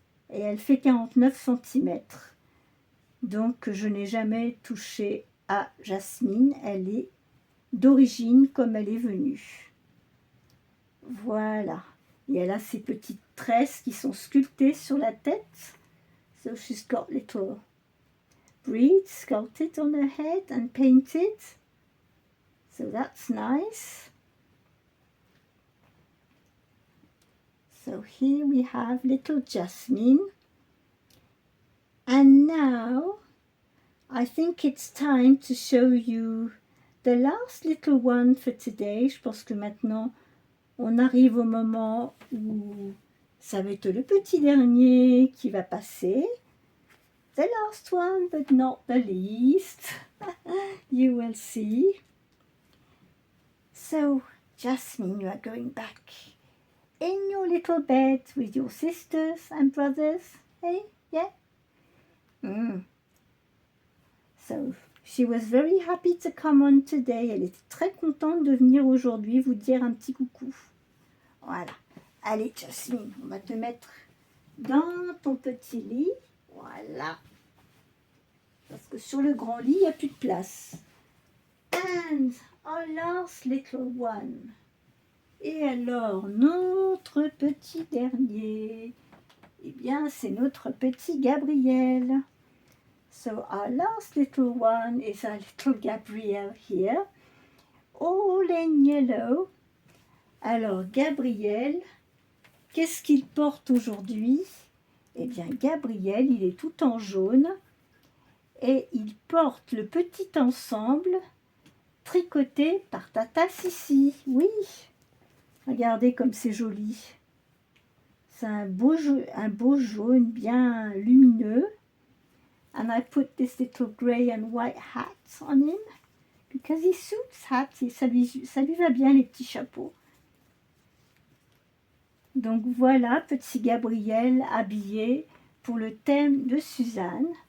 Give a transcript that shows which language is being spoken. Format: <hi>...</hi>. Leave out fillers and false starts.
<fr>et elle fait 49 centimètres. Donc je n'ai jamais touché à Jasmine, elle est d'origine comme elle est venue. Voilà. Et elle a ses petites tresses qui sont sculptées sur la tête.</fr> <en>So she's got little braids sculpted on her head and painted. So that's nice. So here we have little Jasmine. And now I think it's time to show you the last little one for today.</en> <fr>Je pense que maintenant on arrive au moment où ça va être le petit dernier qui va passer.</fr> <en>The last one, but not the least. You will see. So, Jasmine, you are going back in your little bed with your sisters and brothers. Hey, yeah? So, she was very happy to come on today.</en> <fr>Elle était très contente de venir aujourd'hui vous dire un petit coucou. Voilà. Allez, Jasmine, on va te mettre dans ton petit lit. Voilà. Parce que sur le grand lit, il n'y a plus de place.</fr> <en>And our last little one.</en> <fr>Et alors, notre petit dernier, eh bien, c'est notre petit Gabriel.</fr> <en>So, our last little one is our little Gabriel here. All in yellow.</en> <fr>Alors, Gabriel, qu'est-ce qu'il porte aujourd'hui? Eh bien, Gabriel, il est tout en jaune et il porte le petit ensemble tricoté par Tata Sissi. Oui, regardez comme c'est joli. C'est un beau jaune bien lumineux.</fr> <en>And I put this little grey and white hat on him because he suits hats.</en> <fr>Ça lui va bien les petits chapeaux. Donc voilà, petit Gabriel habillé pour le thème de Suzanne.</fr>